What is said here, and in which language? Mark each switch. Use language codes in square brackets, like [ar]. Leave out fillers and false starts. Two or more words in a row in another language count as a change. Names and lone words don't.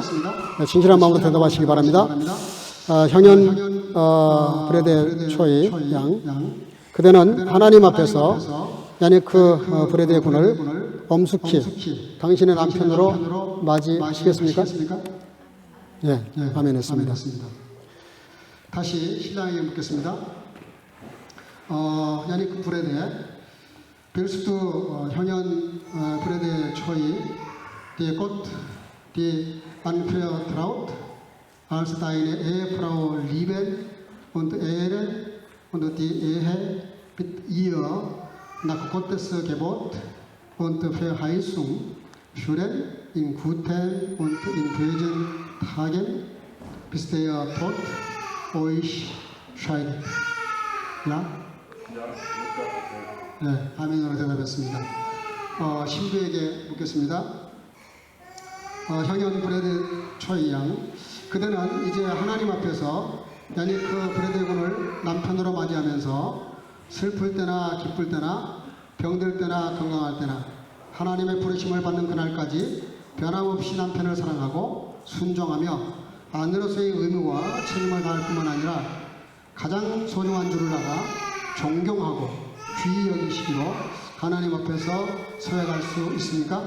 [ko] 진실한 마음으로 대답하시기 바랍니다. 형연 브레데 초이 양 그대는 하나님 앞에서 야니크 브레드의 군을 엄숙히 당신의 남편으로 맞이하시겠습니까? 아멘 했습니다. 다시 신랑에게 묻겠습니다. [de] 야니크 브레드 Willst du 형연 브레드 초이 die Gott die anvertraut als deine Ehefrau lieben und ehren und die Ehe mit ihr nach Gottes Gebot und Verheißung führen in guten und in bösen Tagen, bis der Tod euch scheidet. [ko] 아멘으로 대답했습니다. 신부에게 묻겠습니다. 형연 브레드 초이 양, 그대는 이제 하나님 앞에서 야니크 브레드 군을 남편으로 맞이하면서 슬플 때나 기쁠 때나 병들 때나 건강할 때나 하나님의 부르심을 받는 그날까지 변함없이 남편을 사랑하고 순종하며 아내로서의 의무와 책임을 다할 뿐만 아니라 가장 소중한 줄을 알아 존경하고 귀히 여기시기로 하나님 앞에서 서약할 수 있습니까?